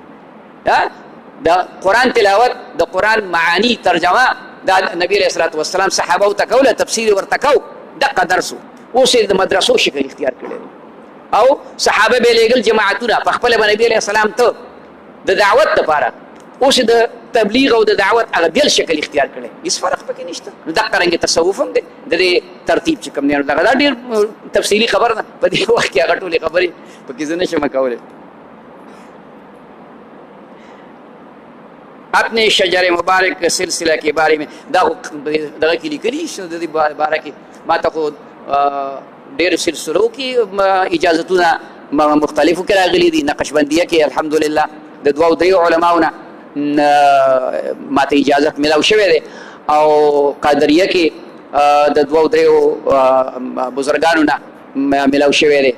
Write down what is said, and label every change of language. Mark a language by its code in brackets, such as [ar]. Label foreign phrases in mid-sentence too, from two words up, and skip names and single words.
[ps] د قرآن تلاوت، د قرآن معانی ترجمه دا نبی [ar] علیہ الصلوۃ والسلام [ps] صحابه ته کوله، تفسیر ورته کو، دغه درس اوس د مدرسو شکل اختیار کړی او صحابه به لېږل جماعتونه په خپل نبی [ar] علیہ السلام [ps] ته د دعوت لپاره، اوس د تبلیغ او د دعوت هغه بل شکل اختیار کړي، هیڅ فرق پکې نشته. نو دغه رنګ تصوف هم دی د دې ترتیب چې کوم دی، دا ډېر تفصیلي خبر ده په دې وخت کې هغه ټولې خبرې پکې زه نشم کولی. [ur] اپنے شجر مبارک سلسلہ کے بارے میں [ps] دغه کې لیکلي د دې باره کې ما ته خو ډېر سلسلو کې اجازتونه مختلفو کې راغلي دي. نقشبندیه کې الحمدلله د دوو دریو علماونه ما ته اجازت ملاو شوی دی او قادریه کې د دوو دریو بزرګانو نه ملاو شوی دی.